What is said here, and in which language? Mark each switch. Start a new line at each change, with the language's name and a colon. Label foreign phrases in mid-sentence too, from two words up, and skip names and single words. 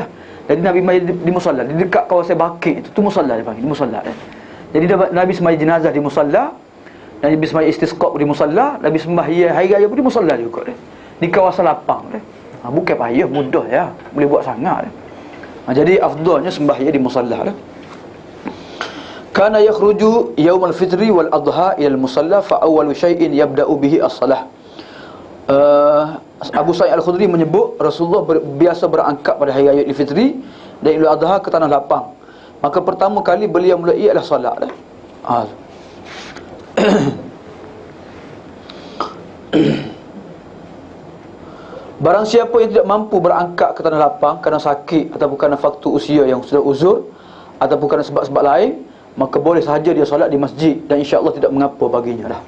Malay: Jadi Nabi sembahyang di musalla, di dekat kawasan Baqi tu musalla dia panggil, di musalla dah. Jadi Nabi sembahyang jenazah di musalla, Nabi sembahyang istisqa di musalla, Nabi sembahyang hari raya pun di musalla juga dah. Di kawasan lapang dah. Bukan payah, mudah ya. Boleh buat sangat dah. Jadi afdalnya sembahyang di musalla dah.
Arabic: كان يخرج يوم الفطر والأضحى إلى المصلى فأول شيء يبدأ به الصلاة. Abu Sa'id Al-Khudri menyebut Rasulullah biasa berangkat pada hari raya Aidilfitri dan Idul Adha ke tanah lapang. Maka pertama kali beliau mulai adalah solat dah. Barang siapa yang tidak mampu berangkat ke tanah lapang kerana sakit ataupun kerana faktor usia yang sudah uzur ataupun kerana sebab-sebab lain, maka boleh sahaja dia solat di masjid dan إن شاء الله tidak mengapa baginya dah.